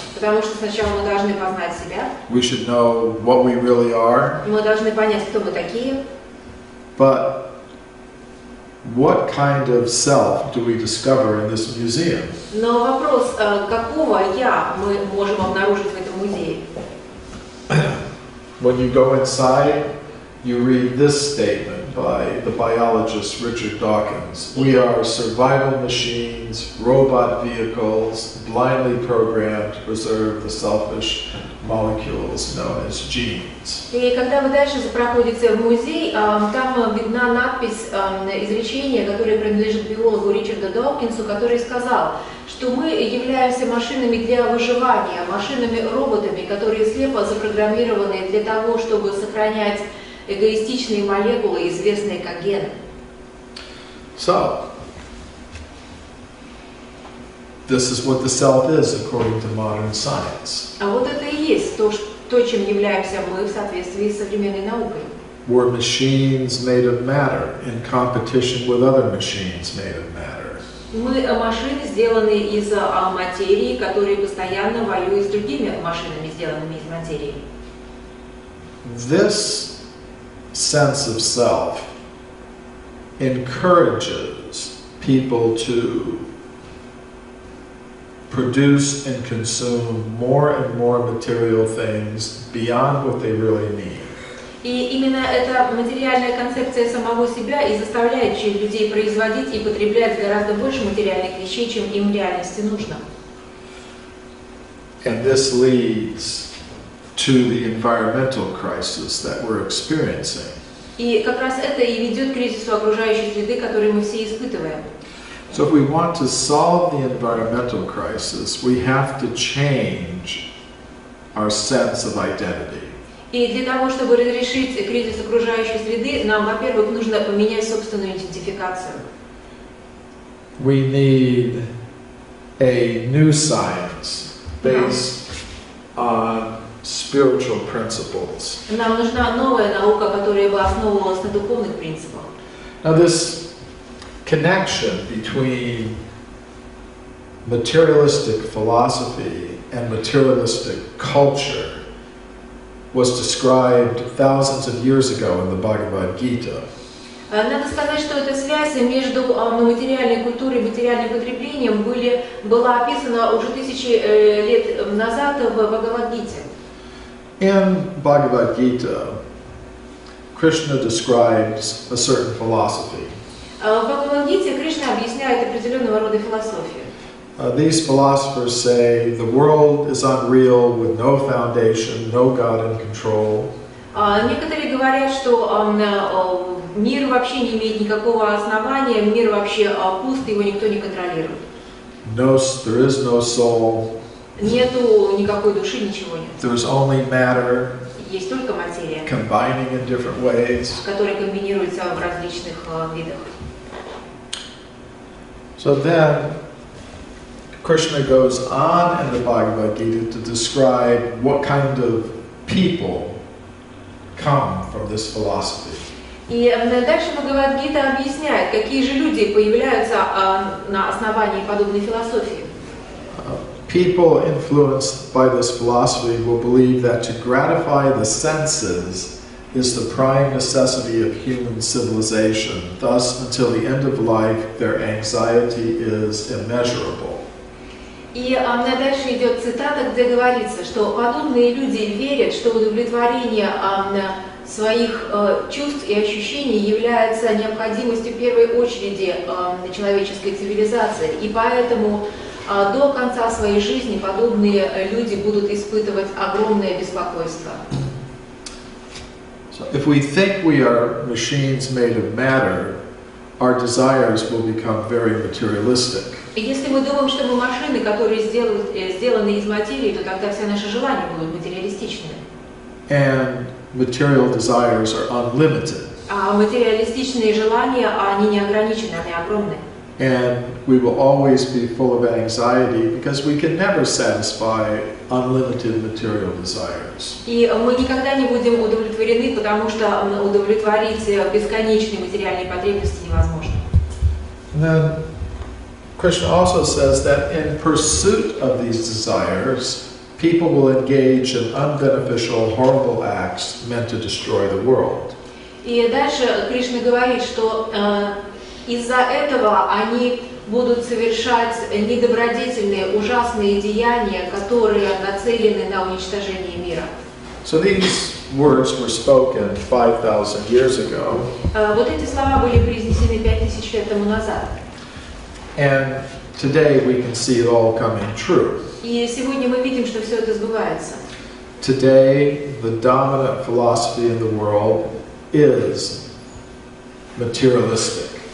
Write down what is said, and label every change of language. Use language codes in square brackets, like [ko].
[ru] Потому что сначала мы должны познать себя. [en] We should know what we really are. [ru] Мы должны понять, кто мы такие. [en] But what kind of self do we discover in this museum? [ru] Но вопрос, какого «я» мы можем обнаружить в этом музее? [en] When you go inside, you read this statement by the biologist Richard Dawkins. We are survival machines, robot vehicles, blindly programmed to preserve the selfish molecules known as genes. [ru] И когда вы дальше проходите в музей, там видна надпись, изречение, которое принадлежит биологу Ричарду Докинсу, который сказал, что мы являемся машинами для выживания, машинами-роботами, которые слепо запрограммированы для того, чтобы сохранять эгоистичные молекулы, известные как гены. [en] So, this is what the self is according to modern science. [ru] А вот это и есть то, чем являемся мы в соответствии с современной наукой. [en] We're machines made of matter in competition with other machines made of matter. [ru] Мы машины, сделанные из материи, которые постоянно воюют с другими машинами, сделанными из материи. [en] This sense of self encourages people to produce and consume more and more material things beyond what they really need. [ru] И именно эта материальная концепция самого себя и заставляет людей производить и потреблять гораздо больше материальных вещей, чем им в реальности нужно. [en] And this leads to the environmental crisis that we're experiencing. [ru] И как раз это и ведет к кризису окружающей среды, который мы все испытываем. [en] So if we want to solve the environmental crisis, we have to change our sense of identity. [ru] И для того, чтобы разрешить кризис окружающей среды, нам, во-первых, нужно поменять собственную идентификацию. [en] We need a new science based on spiritual principles. [ru] Нам нужна новая наука, которая бы основывалась на духовных принципах. [en] Now this connection between materialistic philosophy and materialistic culture was described thousands of years ago in the Bhagavad Gita. [ru] Надо сказать, что эта связь между материальной культурой и материальным потреблением была описана уже тысячи лет назад в Бхагавад-гите. [en] In Bhagavad Gita, Krishna describes a certain philosophy. [ru] В Бхагавад-гите Кришна объясняет определенного рода философию. [en] These philosophers say the world is unreal with no foundation, no God in control. [ru] Некоторые говорят, что мир вообще не имеет никакого основания, мир вообще пуст, его никто не контролирует. [en] There is no soul. [ru] Нету никакой души, ничего нет. [en] There is only matter. [ru] Есть только материя, [en] Combining in different ways. [ru] которая комбинируется в различных видах. [en] So then, Krishna goes on in the Bhagavad Gita to describe what kind of people come from this philosophy. [ru] И дальше Бхагавад-гита объясняет, какие же люди появляются на основании подобной философии. [en] People influenced by this philosophy will believe that to gratify the senses is the prime necessity of human civilization. Thus, until the end of life, their anxiety is immeasurable. [ru] И дальше идет цитата, где говорится, что подобные люди верят, что удовлетворение своих чувств и ощущений является необходимостью в первой очереди человеческой цивилизации. И поэтому до конца своей жизни подобные люди будут испытывать огромное беспокойство. [en] So if we think we are machines made of matter, our desires will become very materialistic. [ru] Если мы думаем, что мы машины, которые сделаны из материи, то тогда все наши желания будут материалистичными. [en] And material desires are unlimited. [ru] А материалистичные желания, они не ограничены, они огромны. [en] And we will always be full of anxiety because we can never satisfy unlimited material desires. [ru] И мы никогда не будем удовлетворены, потому что удовлетворить бесконечные материальные потребности невозможно. [en] And then Krishna also says that in pursuit of these desires, people will engage in unbeneficial, horrible acts meant to destroy the world. [ru] И дальше Кришна говорит, что из-за этого они будут совершать недобродетельные, ужасные деяния, которые нацелены на уничтожение мира. [en] So these words were spoken 5,000 years ago. [ru] Вот эти слова были произнесены 5000 лет тому назад. [en] And today we can see it all coming true. [ru] И сегодня мы видим, что все это сбывается. [en] Today, the dominant philosophy in the world is materialistic.